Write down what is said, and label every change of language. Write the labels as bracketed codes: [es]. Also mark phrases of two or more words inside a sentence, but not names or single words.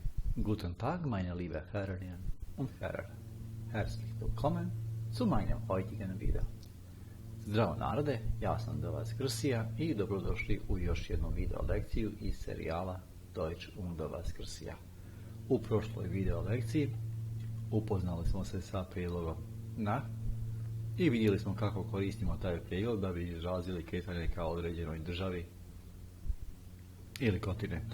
[de] Guten Tag, meine liebe Herrinnen und Herren. Herzlich willkommen zu meinem heutigen video. [bs] Zdravo narode, ja sam do vas Krsija i dobrodošli u još jednu video lekciju iz serijala [de] Deutsch und [bs] do vas Krsija. U prošloj video lekciji upoznali smo se sa prijedlogom na i vidjeli smo kako koristimo taj prijedlog da bi izrazili kretanje ka određenoj državi ili kontinentu.